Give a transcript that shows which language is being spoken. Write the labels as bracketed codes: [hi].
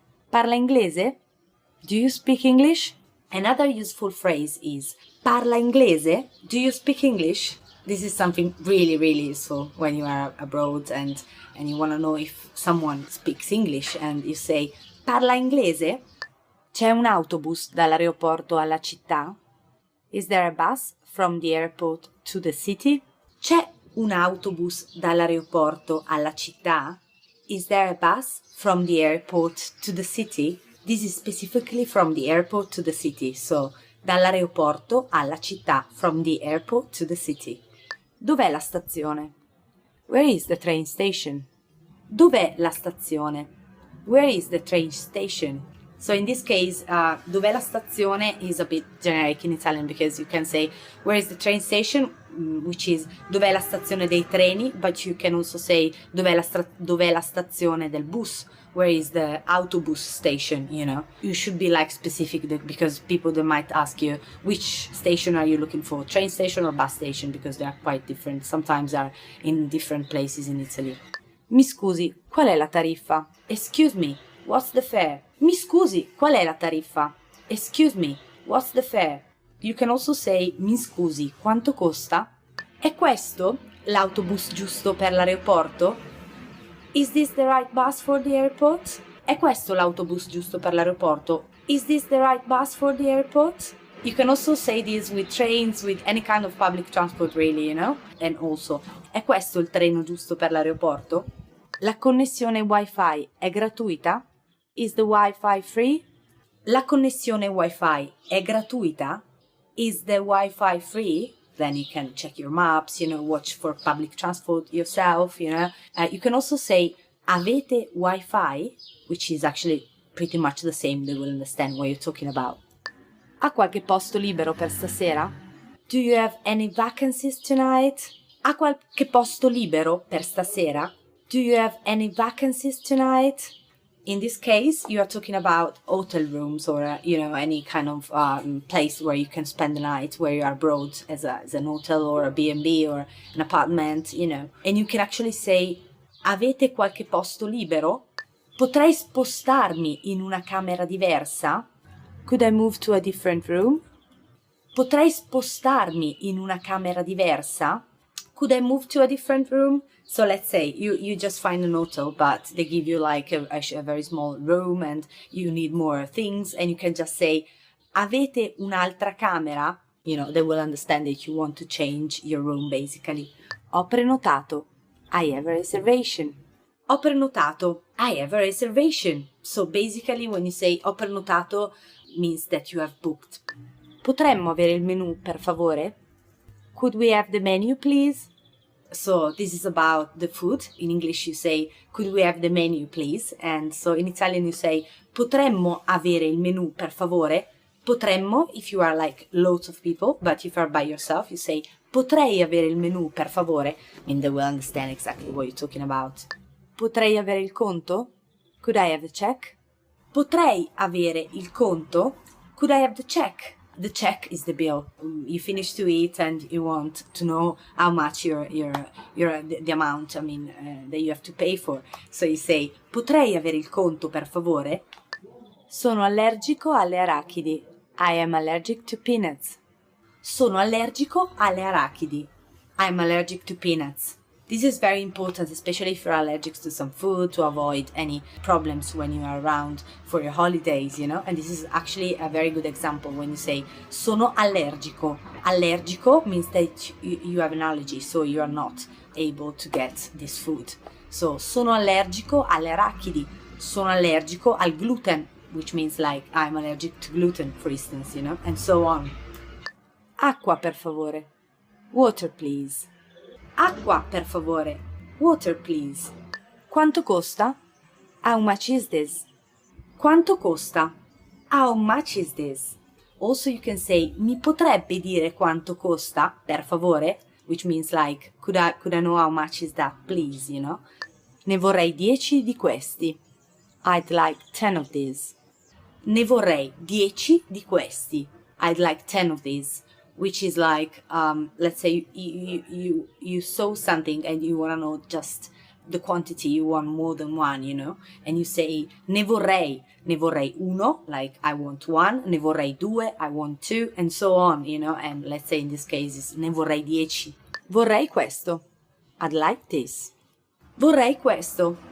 [it] Parla inglese? [en] Do you speak English? Another useful phrase is, [it] parla inglese? [en] Do you speak English? This is something really, really useful when you are abroad and you want to know if someone speaks English and you say, [it] parla inglese? C'è un autobus dall'aeroporto alla città? [en] Is there a bus from the airport to the city? [it] C'è un autobus dall'aeroporto alla città? [en] Is there a bus from the airport to the city? This is specifically from the airport to the city, so [it] dall'aeroporto alla città, [en] from the airport to the city. [it] Dov'è la stazione? [en] Where is the train station? [it] Dov'è la stazione? [en] Where is the train station? So in this case, [it] dov'è la stazione [en] is a bit generic in Italian because you can say where is the train station, which is [it] dov'è la stazione dei treni, [en] but you can also say [it] dov'è la stazione del bus, [en] where is the autobus station, you know. You should be like specific because people they might ask you which station are you looking for, train station or bus station, because they are quite different. Sometimes are in different places in Italy. [it] Mi scusi, qual è la tariffa? [en] Excuse me, what's the fare? [it] Mi scusi, qual è la tariffa? [en] Excuse me, what's the fare? You can also say [it] mi scusi, quanto costa? È questo l'autobus giusto per l'aeroporto? [en] Is this the right bus for the airport? [it] È questo l'autobus giusto per l'aeroporto? [en] Is this the right bus for the airport? You can also say this with trains, with any kind of public transport really, you know? And also, [it] è questo il treno giusto per l'aeroporto? La connessione Wi-Fi è gratuita? [en] Is the Wi-Fi free? [it] La connessione Wi-Fi è gratuita? [en] Is the Wi-Fi free? Then you can check your maps, you know, watch for public transport yourself, you know. You can also say [it] avete Wi-Fi, [en] which is actually pretty much the same. They will understand what you're talking about. [it] Ha qualche posto libero per stasera? [en] Do you have any vacancies tonight? [it] Ha qualche posto libero per stasera? [en] Do you have any vacancies tonight? In this case, you are talking about hotel rooms or, you know, any kind of place where you can spend the night, where you are abroad as an hotel or a B&B or an apartment, you know. And you can actually say, [it] avete qualche posto libero? Potrei spostarmi in una camera diversa? [en] Could I move to a different room? [it] Potrei spostarmi in una camera diversa? [en] Could I move to a different room? So let's say you just find an hotel, but they give you like a very small room and you need more things, and you can just say, [it] avete un'altra camera? [en] You know, they will understand that you want to change your room basically. [it] Ho prenotato. [en] I have a reservation. Ho prenotato. I have a reservation. So basically when you say [it] ho prenotato [en] means that you have booked. [it] Potremmo avere il menu per favore? [en] Could we have the menu please? So this is about the food. In English you say, could we have the menu please? And so in Italian you say, [it] potremmo avere il menu per favore? Potremmo, [en] if you are like loads of people, but if you are by yourself, you say, [it] potrei avere il menu per favore? [en] And they will understand exactly what you're talking about. [it] Potrei avere il conto? [en] Could I have the check? [it] Potrei avere il conto? [en] Could I have the check? The check is the bill. You finish to eat and you want to know how much the amount, that you have to pay for. So you say, [it] potrei avere il conto per favore? Sono allergico alle arachidi. [en] I am allergic to peanuts. [it] Sono allergico alle arachidi. [en] I am allergic to peanuts. This is very important, especially if you're allergic to some food, to avoid any problems when you are around for your holidays, you know. And this is actually a very good example when you say [it] sono allergico. [en] Allergico means that you have an allergy, so you are not able to get this food. So [it] sono allergico alle arachidi. Sono allergico al gluten, [en] which means like I'm allergic to gluten, for instance, you know, and so on. [it] Acqua, per favore. [en] Water, please. [it] Acqua, per favore. Water, please. Quanto costa? [en] How much is this? [it] Quanto costa? [en] How much is this? Also you can say, [it] mi potrebbe dire quanto costa, per favore? [en] Which means like, could I know how much is that, please, you know? [it] Ne vorrei 10 di questi. [en] I'd like 10 of these. [it] Ne vorrei 10 di questi. [en] I'd like 10 of these. Which is like, let's say you saw something and you want to know just the quantity, you want more than one, you know, and you say [it] ne vorrei uno, [en] like I want one, [it] ne vorrei due, [en] I want two, and so on, you know, and let's say in this case it's [it] ne vorrei 10. Vorrei questo. [en] I'd like this. Vorrei questo.